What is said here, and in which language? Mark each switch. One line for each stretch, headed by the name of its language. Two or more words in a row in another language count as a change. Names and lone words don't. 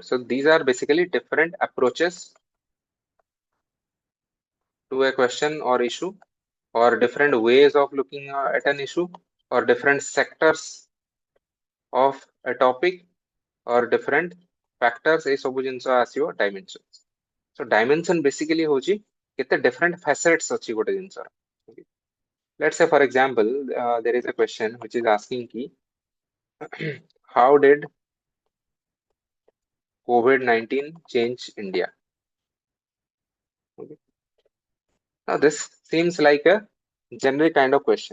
English: So these are basically different approaches to a question or issue, or different ways of looking at an issue, or different sectors of a topic, or different factors
Odia: ଏ ସବୁ ଜିନିଷ ଆସିଓ
English: dimensions. So dimension basically
Odia: ହେଉଛି କେତେ
English: different facets
Odia: ଅଛି ଗୋଟେ ଜିନିଷ.
English: Let's say for example there is a question which is asking ki how did COVID-19 change India? Okay. Now this seems like a generic kind of question.